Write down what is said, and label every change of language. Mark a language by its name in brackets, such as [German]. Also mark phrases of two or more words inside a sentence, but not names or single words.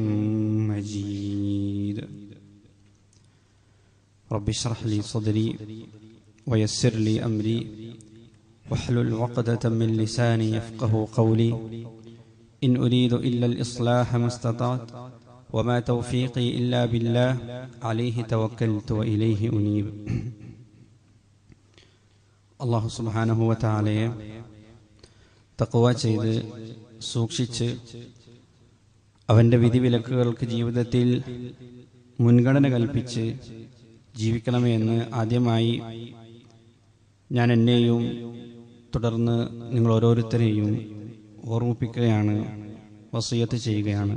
[Arabic] مجيد رب اشرح لي صدري ويسر لي أمري واحلل عقدة من لساني يفقه قولي إن أريد إلا الإصلاح ما استطعت وما توفيقي إلا بالله عليه توكلت وإليه أنيب الله سبحانه وتعالى [Malayalam] തഖ്വ ചെയ്ത് സൂക്ഷിച്ച് അവൻ്റെ വിധിവിലക്കുകൾക്ക് ജീവിതത്തിൽ മുൻഗണന കൽപ്പിച്ച് ജീവിക്കണമേ എന്ന് ആദ്യമായി ഞാൻ എന്നെയും തുടർന്ന് നിങ്ങൾ ഓരോരുത്തരെയും ഓർമ്മിപ്പിക്കുകയാണ്, വസിയത്ത് ചെയ്യുകയാണ്.